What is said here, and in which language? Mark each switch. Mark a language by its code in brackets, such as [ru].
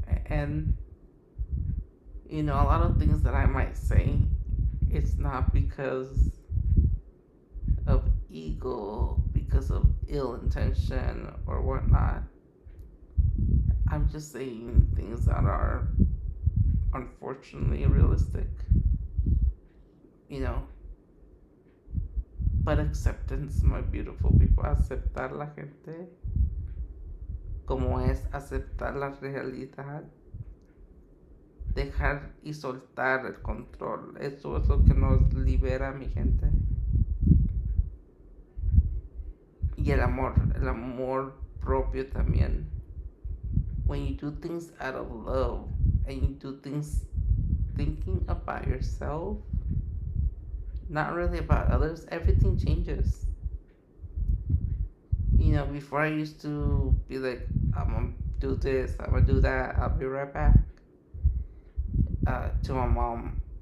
[en] And, a lot of things that I might say, it's not because of ego, because of ill intention or whatnot. I'm just saying things that are unfortunately realistic, you know. But acceptance, my beautiful people, [es] aceptar la gente como es, aceptar la realidad, dejar y soltar el control. Eso es lo que nos libera, mi gente. Y el amor propio también. [en] When you do things out of love and you do things thinking about yourself, not really about others, everything changes. Before I used to be like, I'm gonna do this, I'm gonna do that, I'll be right back, to my mom.